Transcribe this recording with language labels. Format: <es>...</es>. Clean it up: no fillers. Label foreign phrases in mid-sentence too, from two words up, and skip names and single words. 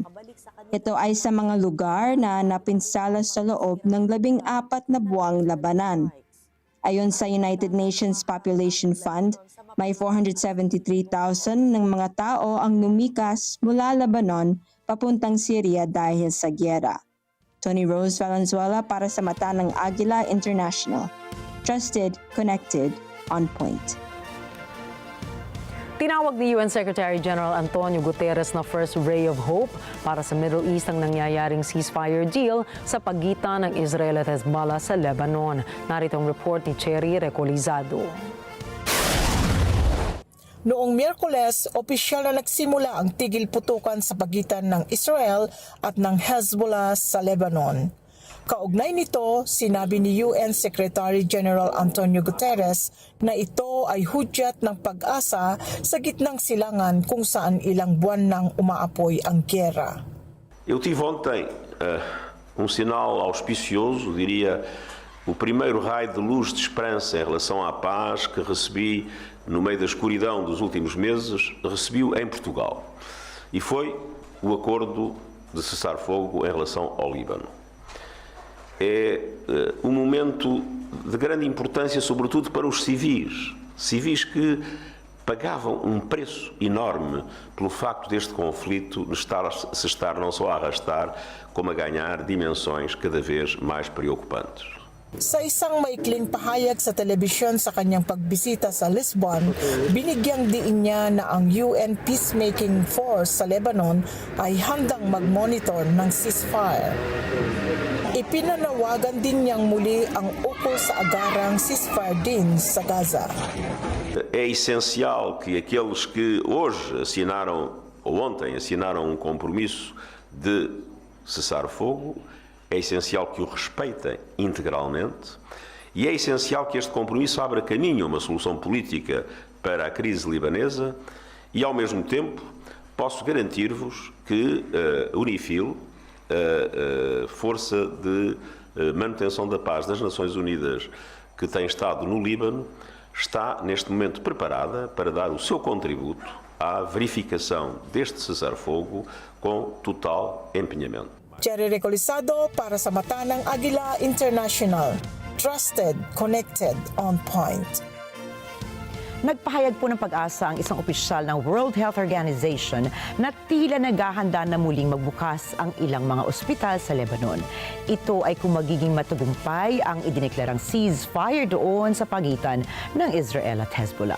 <tl>Ito ay sa mga lugar na napinsala sa loob ng 14 na buwang labanan. Ayon sa United Nations Population Fund, may 473,000 ng mga tao ang lumikas mula Lebanon papuntang Syria dahil sa gyera. Tony Rose Valenzuela para sa Mata ng Agila International.</tl> <en>Trusted, connected, on point.</en> <tl>Tinawag ni UN Secretary General Antonio Guterres na</tl> <en>first ray of hope</en> <tl>para sa Middle East ang nangyayaring</tl> <en>ceasefire deal</en> <tl>sa pagitan ng Israel at Hezbollah sa Lebanon. Narito ang report ni Cherry Recolizado. Noong Miyerkules, opisyal na nagsimula ang tigil putukan sa pagitan ng Israel at ng Hezbollah sa Lebanon. Kaugnay nito, sinabi ni UN Secretary General Antonio Guterres na ito ay hudyat ng pag-asa sa gitnang silangan kung saan ilang buwan nang umaapoy ang giyera.</tl> <pt>Eu tive ontem sinal auspicioso, diria, o primeiro raio de luz de esperança em relação à paz que recebi no meio da escuridão dos últimos meses, recebi-o em Portugal. E foi o acordo de cessar-fogo em relação ao Líbano. É um momento de grande importância, sobretudo para os civis que pagavam um preço enorme pelo facto deste conflito se estar não só a arrastar, como a ganhar dimensões cada vez mais preocupantes.</pt> <tl>Sa isang maikling pahayag sa telebisyon sa kanyang pagbisita sa Lisbon, binigyang diin niya na ang UN Peacemaking Force sa Lebanon ay handang mag-monitor ng ceasefire. Ipinanawagan din niyang muli ang ukol sa agarang ceasefire din sa Gaza.</tl> <pt>É essencial que aqueles que hoje assinaram, ou ontem assinaram um compromisso de cessar fogo, é essencial que o respeitem integralmente e é essencial que este compromisso abra caminho a uma solução política para a crise libanesa e, ao mesmo tempo, posso garantir-vos que a UNIFIL, a Força de Manutenção da Paz das Nações Unidas que tem estado no Líbano, está neste momento preparada para dar o seu contributo à verificação deste cessar-fogo com total empenhamento.</pt> <tl>Cherry Recolizado para sa Mata ng Agila International.</tl> <en>Trusted, connected, on point.</en> <tl>Nagpahayag po ng pag-asa ang isang opisyal ng World Health Organization na tila naghahanda na muling magbukas ang ilang mga ospital sa Lebanon. Ito ay kung magiging matagumpay ang idineklarang ceasefire doon sa pagitan ng Israel at Hezbollah.</tl>